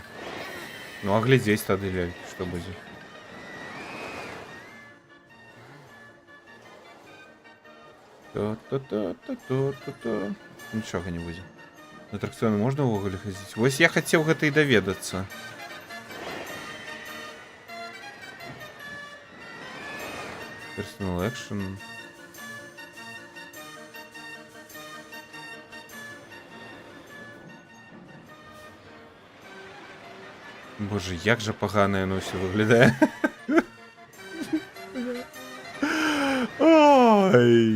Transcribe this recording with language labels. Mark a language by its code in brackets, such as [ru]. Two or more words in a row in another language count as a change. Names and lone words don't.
[be] Ну, а глядзець тады, ляль, што будзе. То-то-то-то-то-то. Нічога не будзе. На атракцыёны можна ўвогуле хадзіць? Вось я хацеў гэта і даведацца. [en] Personal action. [be] Боже, як жа пагана яно ўсё выглядае. Ой.